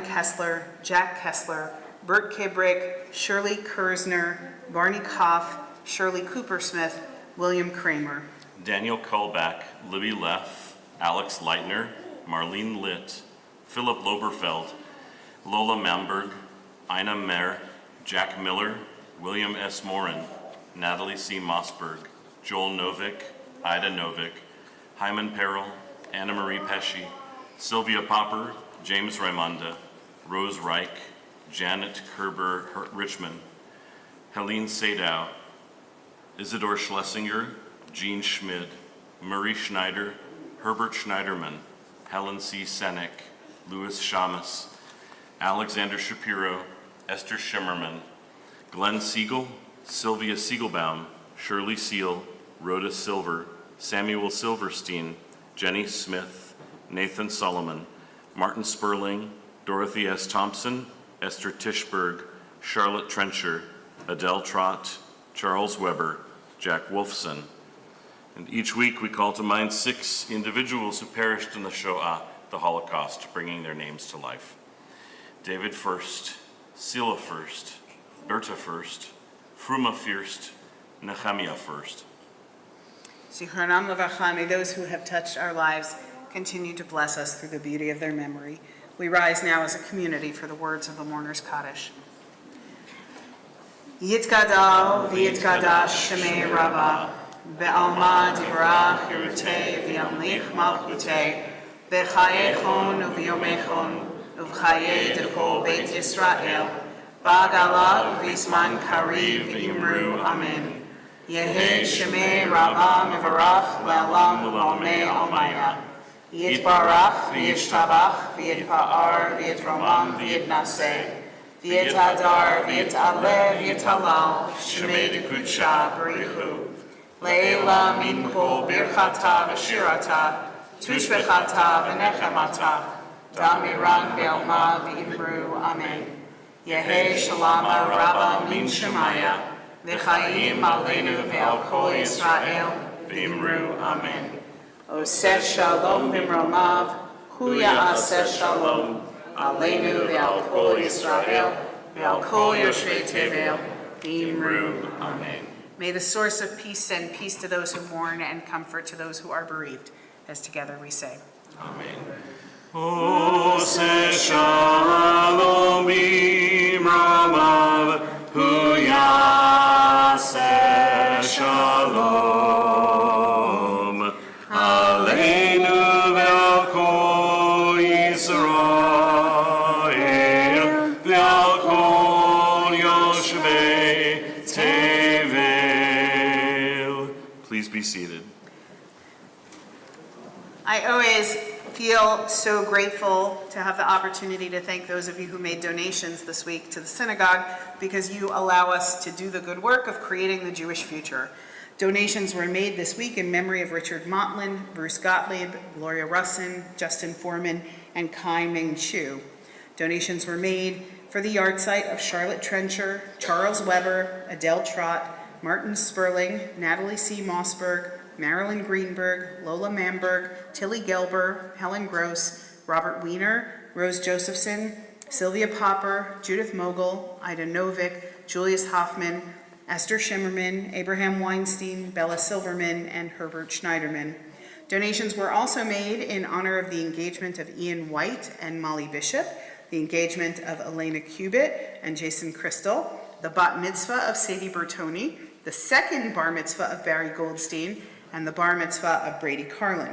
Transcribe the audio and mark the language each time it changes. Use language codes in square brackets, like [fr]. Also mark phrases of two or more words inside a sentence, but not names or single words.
[en] Kessler, Jack Kessler, Bert Kibrick, Shirley Kersner, Barney Koff, Shirley Coopersmith, William Kramer. Daniel Kullback, Libby Leff, Alex Leitner, Marlene Litt, Philip Loberfeld, Lola Mamberg, Ina Mer, Jack Miller, William S. Morin, Natalie C. Mossberg, Joel Novick, Ida Novick, Hyman Peril, Anna Marie Pesci, Sylvia Popper, James Raimonda, Rose Reich, Janet Kerber Richmond, Helene Sadow, Isidore Schlesinger, Jean Schmid, Marie Schneider, Herbert Schneiderman, Helen C. Senek, Louis Shamus, Alexander Shapiro, Esther Schimmerman, Glenn Siegel, Sylvia Siegelbaum, Shirley Seal, Rhoda Silver, Samuel Silverstein, Jenny Smith, Nathan Solomon, Martin Sperling, Dorothy S. Thompson, Esther Tischberg, Charlotte Trencher, Adele Trott, Charles Weber, Jack Wolfson. And each week we call to mind 6 individuals who perished in the Shoah, the Holocaust, bringing their names to life. David First, Sila First, Berta First, Fruma First, Nehemiah First. [he] זכרונם לברכה, [en] may those who have touched our lives continue to bless us through the beauty of their memory. We rise now as a community for the words of the mourner's Kaddish. [arc] יתגדל ויתקדש שמיה רבא, בעלמא די ברא כרעותיה וימליך מלכותיה, בחייכון וביומיכון ובחיי דכל בית ישראל, בעגלא ובזמן קריב ואמרו אמן. יהא שמיה רבא מברך לעלם ולעלמי עלמיא. יתברך וישתבח ויתפאר ויתרומם ויתנשא. ויתהדר ויתעלה ויתהלל שמיה דקודשא בריך הוא. לעלא מן כל ברכתא ושירתא תשבחתא ונחמתא דאמירן בעלמא ואמרו אמן. יהא שלמא רבא מן שמיא וחיים עלינו ועל כל ישראל ואמרו אמן. [he] עשה שלום במרומיו הוא יעשה שלום עלינו ועל כל ישראל ועל כל יושבי תבל ואמרו אמן. [en] May the source of peace send peace to those who mourn and comfort to those who are bereaved, as together we say. Amen. [he] עשה שלום במרומיו הוא יעשה שלום עלינו ועל כל ישראל ועל כל יושבי תבל. [en] Please be seated. I always feel so grateful to have the opportunity to thank those of you who made donations this week to the synagogue, because you allow us to do the good work of creating the Jewish future. Donations were made this week in memory of Richard Motlin, Bruce Gottlieb, Gloria Russin, Justin Foreman, and Kai Ming Chu. Donations were made for the yard site of Charlotte Trencher, Charles Weber, Adele Trott, Martin Sperling, Natalie C. Mossberg, Marilyn Greenberg, Lola Manberg, Tilly Gelber, Helen Gross, Robert Wiener, Rose Josephson, Sylvia Popper, Judith Mogul, Ida Novick, Julius Hoffman, Esther Shimmerman, Abraham Weinstein, Bella Silverman, and Herbert Schneiderman. Donations were also made in honor of the engagement of Ian White and Molly Bishop, the engagement of Elena Cubitt and Jason Crystal, the bat mitzvah of Sadie Bertoni, the second bar mitzvah of Barry Goldstein, and the bar mitzvah of Brady Carlin.